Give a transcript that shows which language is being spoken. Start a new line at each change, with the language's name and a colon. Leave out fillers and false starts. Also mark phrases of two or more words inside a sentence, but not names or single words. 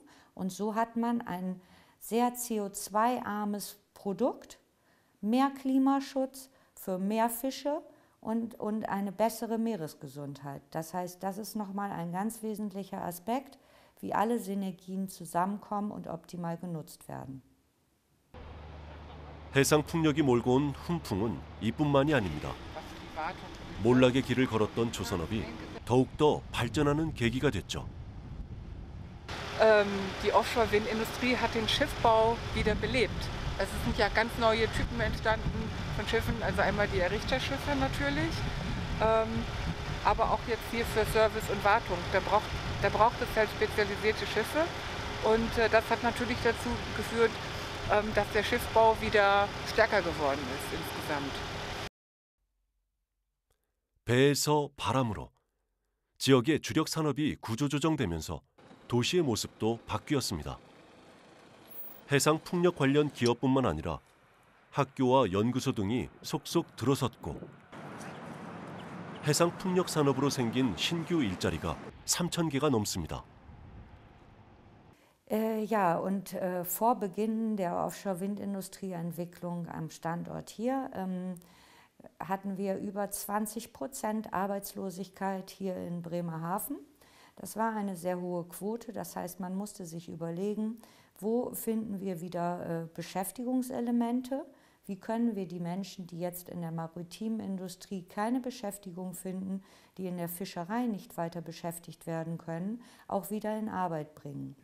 German: Und so hat man ein sehr CO2-armes Produkt, mehr Klimaschutz für mehr Fische und eine bessere Meeresgesundheit. Das heißt, das ist nochmal ein ganz wesentlicher Aspekt, wie alle Synergien zusammenkommen und optimal genutzt werden.
Korean: 해상풍력이 몰고 온 훈풍은 이뿐만이 아닙니다. 몰락의 길을 걸었던 조선업이 더욱더 발전하는 계기가 됐죠.
German: Die Offshore-Windindustrie hat den Schiffbau wieder belebt. Es sind ja ganz neue Typen entstanden von Schiffen, also einmal die Errichterschiffe natürlich, aber auch jetzt hier für Service und Wartung. Da braucht es halt spezialisierte Schiffe und das hat natürlich dazu geführt, dass der Schiffbau wieder stärker geworden ist insgesamt.
Korean: 배에서 바람으로 지역의 주력 산업이 구조조정되면서 도시의 모습도 바뀌었습니다. 해상 풍력 관련 기업뿐만 아니라 학교와 연구소 등이 속속 들어섰고 해상 풍력 산업으로 생긴 신규 일자리가 3,000개가 넘습니다.
German: Ja, und vor Beginn der Offshore-Windindustrie-Entwicklung am Standort hier hatten wir über 20% Arbeitslosigkeit hier in Bremerhaven. Das war eine sehr hohe Quote, das heißt, man musste sich überlegen, wo finden wir wieder Beschäftigungselemente, wie können wir die Menschen, die jetzt in der maritimen Industrie keine Beschäftigung finden, die in der Fischerei nicht weiter beschäftigt werden können, auch wieder in Arbeit bringen.